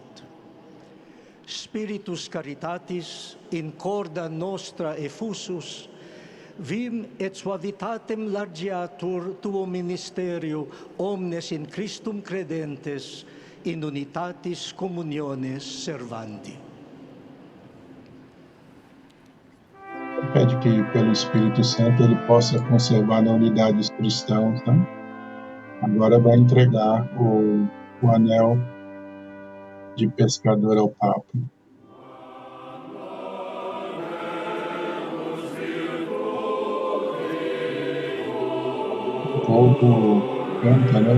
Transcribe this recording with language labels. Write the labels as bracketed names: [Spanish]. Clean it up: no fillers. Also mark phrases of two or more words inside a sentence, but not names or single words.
[Latin] Spiritus caritatis in corda nostra effusus, vim et suavitatem largiatur tuo ministerio omnes in Christum credentes, in unitatis communiones servandi. [Portuguese] Pede que, pelo Espírito Santo, ele possa conservar na unidade os cristãos, né? Agora vai entregar o anel de pescador ao Papa. O povo canta, né?